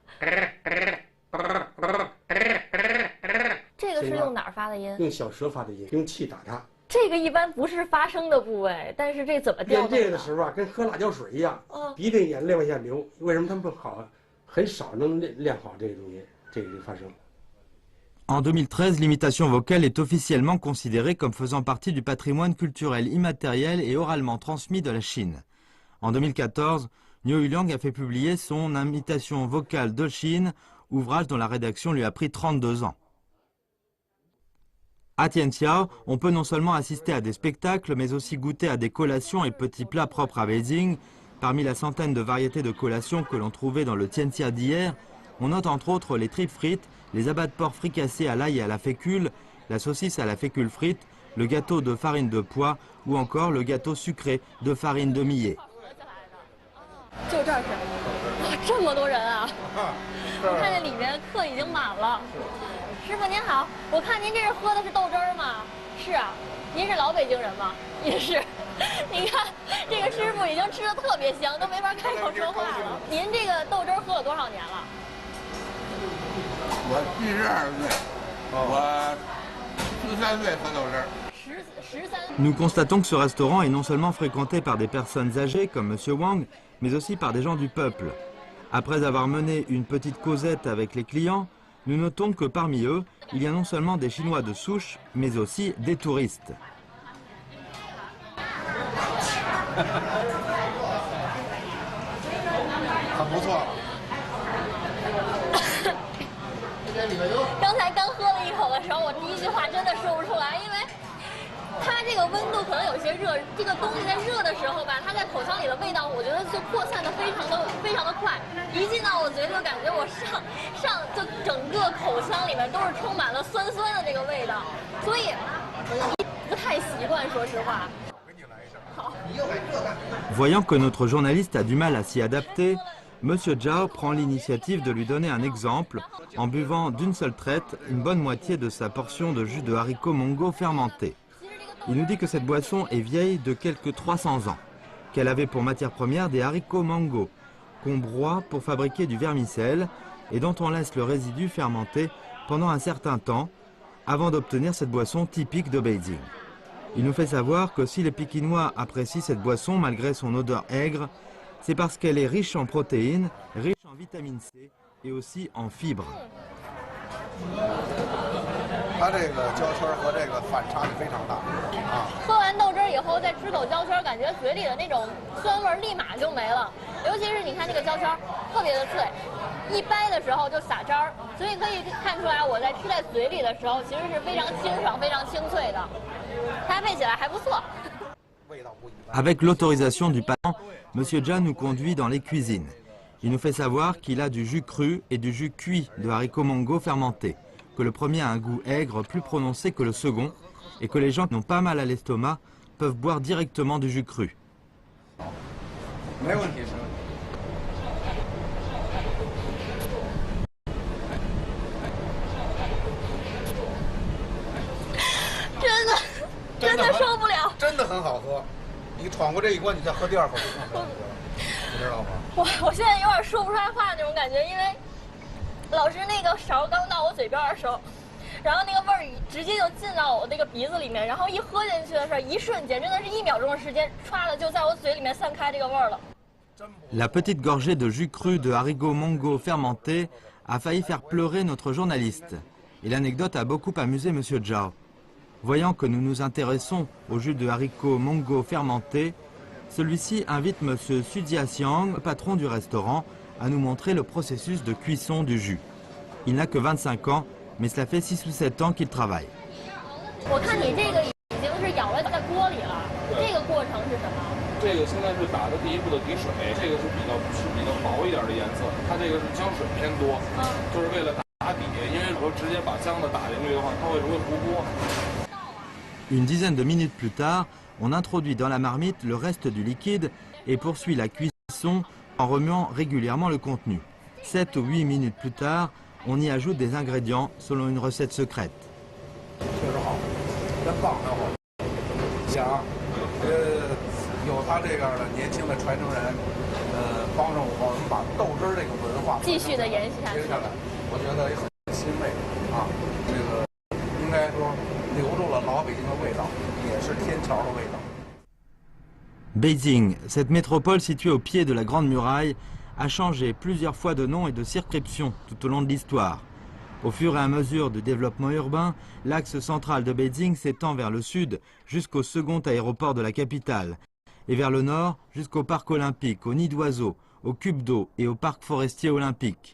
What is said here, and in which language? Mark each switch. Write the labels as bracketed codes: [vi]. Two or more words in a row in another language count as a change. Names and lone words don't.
[zh] 这个是用哪儿发的音？用小舌发的音，用气打它。这个一般不是发声的部位，但是这怎么调动？练这个的时候啊，跟喝辣椒水一样，鼻涕眼泪往下流。为什么他们好，很少能练好这个东西，这个发声。 [fr] En 2013, l'imitation vocale est officiellement considérée comme faisant partie du patrimoine culturel immatériel et oralement transmis de la Chine. En 2014, Niu Yuliang a fait publier son imitation vocale de Chine, ouvrage dont la rédaction lui a pris 32 ans. À Tianqiao, on peut non seulement assister à des spectacles, mais aussi goûter à des collations et petits plats propres à Beijing. Parmi la centaine de variétés de collations que l'on trouvait dans le Tianxia d'hier, on note entre autres les tripes frites, les abats de porc fricassés à l'ail et à la fécule, la saucisse à la fécule frite, le gâteau de farine de pois ou encore le gâteau sucré de farine de millet. [zh] 就这儿是，哇，这么多人啊！我看见里面课已经满了。师傅您好，我看您这是喝的是豆汁儿吗？是啊，您是老北京人吗？也是。你看这个师傅已经吃的特别香，都没法开口说话了。您这个豆汁儿喝了多少年了？我72岁，我13岁喝豆汁儿。 [fr] Nous constatons que ce restaurant est non seulement fréquenté par des personnes âgées comme M. Wang, mais aussi par des gens du peuple. Après avoir mené une petite causette avec les clients, nous notons que parmi eux, il y a non seulement des Chinois de souche, mais aussi des touristes. [zh] 很不错。刚才刚喝了一口的时候，我第一句话真的说不出来，因为它这个温度可能有些热，这个东西在热的时候吧，它在口腔里的味道，我觉得就扩散的非常的快，一进到我嘴里就感觉我就整个口腔里面都是充满了酸的这个味道，所以不太习惯，说实话。 [fr] Voyant que notre journaliste a du mal à s'y adapter, M. Zhao prend l'initiative de lui donner un exemple en buvant d'une seule traite une bonne moitié de sa portion de jus de haricots mongo fermenté. Il nous dit que cette boisson est vieille de quelques 300 ans, qu'elle avait pour matière première des haricots mango, qu'on broie pour fabriquer du vermicelle et dont on laisse le résidu fermenter pendant un certain temps avant d'obtenir cette boisson typique de Beijing. Il nous fait savoir que si les Pékinois apprécient cette boisson malgré son odeur aigre, c'est parce qu'elle est riche en protéines, riche en vitamine C et aussi en fibres. [zh] 它这个焦圈和这个反差非常大啊！喝完豆汁儿以后再吃口焦圈，感觉嘴里的那种酸味立马就没了。尤其是你看这个焦圈，特别的脆，一掰的时候就洒渣儿，所以可以看出来我在吃在嘴里的时候其实是非常清爽、非常清脆的，搭配起来还不错。 [fr] Avec l'autorisation du patron, M. Zhao nous conduit dans les cuisines. Il nous fait savoir qu'il a du jus cru et du jus cuit de haricots mongo fermentés, que le premier a un goût aigre plus prononcé que le second et que les gens qui n'ont pas mal à l'estomac peuvent boire directement du jus cru. [zh] 真的受不了，真的很好喝。你闯过这一关，你再喝第二口就更好喝，你知道吗？我现在有点说不出来话那种感觉，因为老师那个勺刚到我嘴边的时候，然后那个味儿直接就进到我那个鼻子里面，然后一喝进去的时候，一瞬间真的是1秒钟的时间，歘的就在我嘴里面散开这个味儿了。 [fr] La petite gorgée de jus cru de haricots mongo fermentés a failli faire pleurer notre journaliste. Et l'anecdote a beaucoup amusé M. Zhao. Voyant que nous nous intéressons au jus de haricots mongo fermentés, celui-ci invite M. Xu Jiaxiang, patron du restaurant, à nous montrer le processus de cuisson du jus. Il n'a que 25 ans, mais cela fait 6 ou 7 ans qu'il travaille. [zh] 我看你这个已经是舀了在锅里了，这个过程是什么？这个现在是打的第一步的底水，这个是比较薄一点的颜色，它这个是胶水偏多，就是为了打底，因为如果直接把浆子打进去的话，它会容易糊锅。 [fr] Une dizaine de minutes plus tard, on introduit dans la marmite le reste du liquide et poursuit la cuisson en remuant régulièrement le contenu. 7 ou 8 minutes plus tard, on y ajoute des ingrédients selon une recette secrète. [zh] 确实好，真棒，然后想有他这样的年轻的传承人，帮着我们把豆汁儿这个文化继续的延续下去。我觉得也很欣慰啊，这个应该说留住了老北京的味道，也是天桥的味道。 [fr] Beijing, cette métropole située au pied de la Grande Muraille, a changé plusieurs fois de nom et de circonscription tout au long de l'histoire. Au fur et à mesure du développement urbain, l'axe central de Beijing s'étend vers le sud jusqu'au second aéroport de la capitale, et vers le nord jusqu'au parc olympique, au nid d'oiseaux, au cube d'eau et au parc forestier olympique.